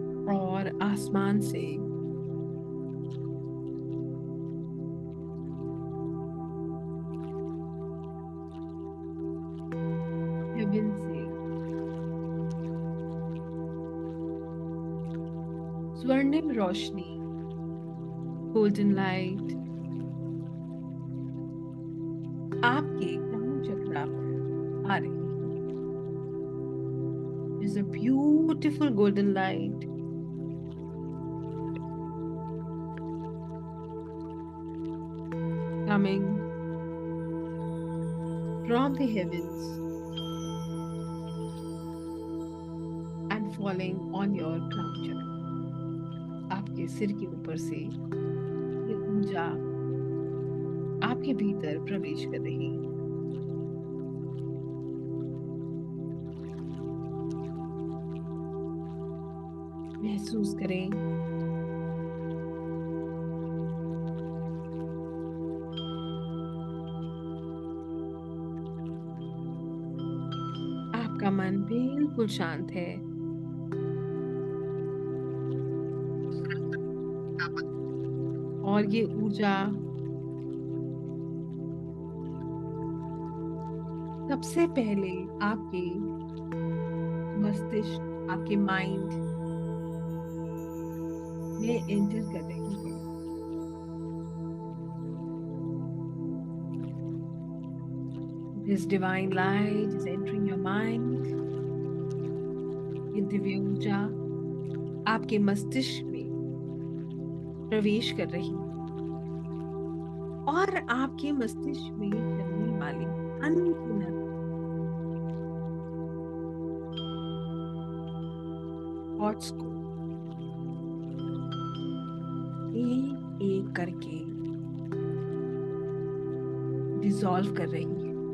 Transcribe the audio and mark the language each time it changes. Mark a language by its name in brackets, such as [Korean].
[Hindi] और आसमान से हेवन से स्वर्णिम रोशनी, गोल्डन लाइट आपके क्राउन चक्रा पर आ रही है। [English] Is a beautiful golden light coming from the heavens and falling on your crown chakra। [Hindi] आपके सिर के ऊपर से ये ऊर्जा आपके भीतर प्रवेश कर रही है। महसूस करें आपका मन बिल्कुल शांत है और ये ऊर्जा सबसे पहले आपके मस्तिष्क, आपके माइंड में एंटर कर रही है। [English] This divine light is entering your mind। [Hindi] ये दिव्य ऊर्जा आपके मस्तिष्क में प्रवेश कर रही है और आपके मस्तिष्क में चलने वाली अनगिनत थॉट्स को एक एक करके डिसॉल्व कर रही है।